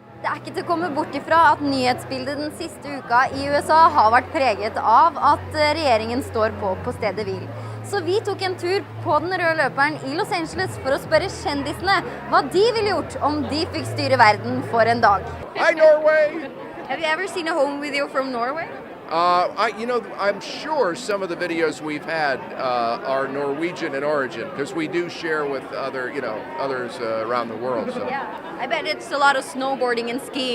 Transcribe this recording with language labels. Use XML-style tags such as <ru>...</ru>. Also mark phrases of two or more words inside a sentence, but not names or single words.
<no>Det er ikke til å komme bort ifra at nyhetsbildet den siste uka i USA har vært preget av at regjeringen står på stedet hvil. Så vi tok en tur på den røde løperen i Los Angeles for å spørre kjendisene hva de ville gjort om de fikk styre verden for en dag.</no> <en>Hi, Norway! Have you ever seen a home video from Norway? I'm sure some of the videos we've had are Norwegian in origin because we do share with others around the world. So. Yeah, I bet it's a lot of snowboarding and skiing.</en>